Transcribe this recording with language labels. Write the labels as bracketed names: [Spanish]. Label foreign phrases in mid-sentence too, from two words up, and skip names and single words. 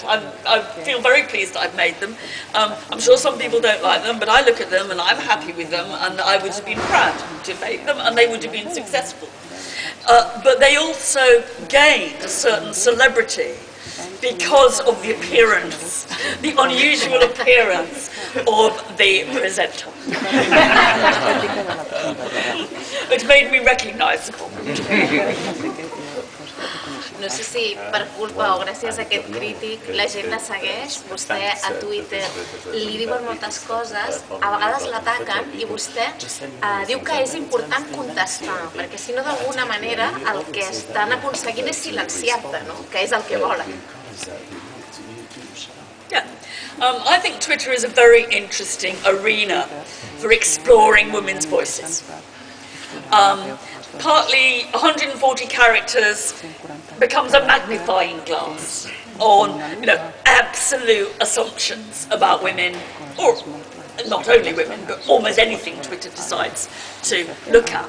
[English] I feel very pleased that I've made them. I'm sure some people don't like them, but I look at them and I'm happy with them, and I would have been proud to have made them, and they would have been successful. But they also gained a certain celebrity because of the appearance, the unusual appearance of the presenter. Which made me recognisable. [Catalan] No sé si per culpa o gràcies a aquest crític la gent la segueix, vostè a Twitter li diuen moltes coses, a vegades l'ataquen i vostè diu que és important contestar, perquè si no d'alguna manera el que estan aconseguint és silenciar-te, no? Que és el que volen. [English] Yeah, I think Twitter is a very interesting arena for exploring women's voices. Partly 140 characters becomes a magnifying glass on, absolute assumptions about women, or not only women, but almost anything Twitter decides to look at.